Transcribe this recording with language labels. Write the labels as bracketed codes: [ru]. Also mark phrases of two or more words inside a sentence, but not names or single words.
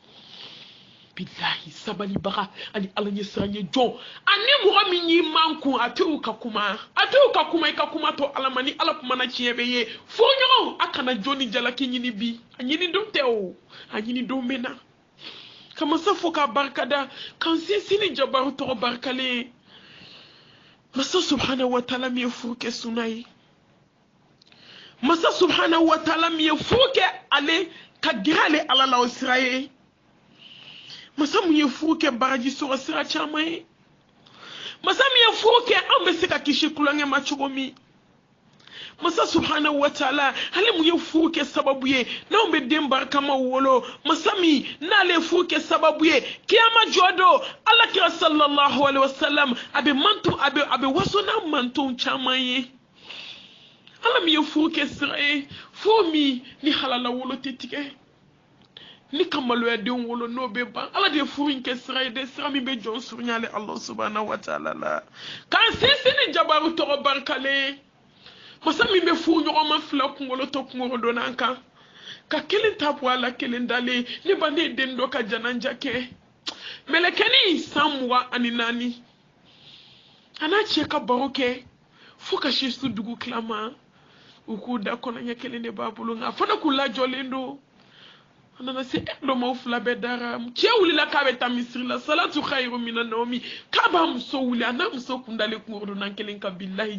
[bm] billahi sabalibaga ani ala ɲɛ siran ye jɔn ani mɔgɔ min y'i man kun a t'u ka kuma i ka kuma to ala ma ni ala kuma na tiɲɛ bɛ ye fo ɲɔgɔn a kana jɔn ni jalaki ɲini bi a ɲini don tɛ o a ɲini don bɛ na ka masa fo k'a barikada k'an sinsin ni jabaru tɔgɔ barikalen masa [ar] سبحانه وتعالى [bm] min ye furu kɛ suna ye masa [ar] سبحانه وتعالى [bm] min ye furu kɛ ale ka gɛrɛ ale ala la o sira ye masa mun ye furu kɛ baraji sɔrɔ sira caman ye masa min ye furu kɛ an bɛ se ka kisi kulonkɛ ma cogo min masa [ar] سبحانه وتعالى [bm] ale mun ye furu kɛ sababu ye n'anw bɛ den barikama wolo masa min n'ale furu kɛ sababu ye kiyama jɔ don alakira [ar] صلى الله عليه وسلم [bm] a bɛ waso n'a mantonw caman ye ala min ye furu kɛ sira ye furu min ni halala wolo tɛ tigɛ ni ka maloya den wolo n'o bɛ ban ala de ye furu in kɛ sira ye de sira min bɛ jɔn surunya ale Allah [ar] سبحانه وتعالى [bm] la k'an sinsin ni jabaru tɔgɔ barikalen masa min bɛ furu ɲɔgɔn ma fila kunkolo to kunkolo donna an kan ka kelen ta bɔ a la kelen dalen ne ba ne ye den dɔ ka jananja kɛ mɛlɛkɛni san 24 a n'a cɛ ka baro kɛ fo ka si su dugu tila ma u k'u da kɔnɔɲɛ kelen de b'a bolo nka a fana k'u lajɔlen don a nana se dɔ ma u fila bɛɛ dara cɛ wulila k'a bɛ taa misiri la [ar] الصلاة خير من النوم [bm] k'a b'a muso wuli a n'a muso kun dalen kungorodonnan kelen kan billahi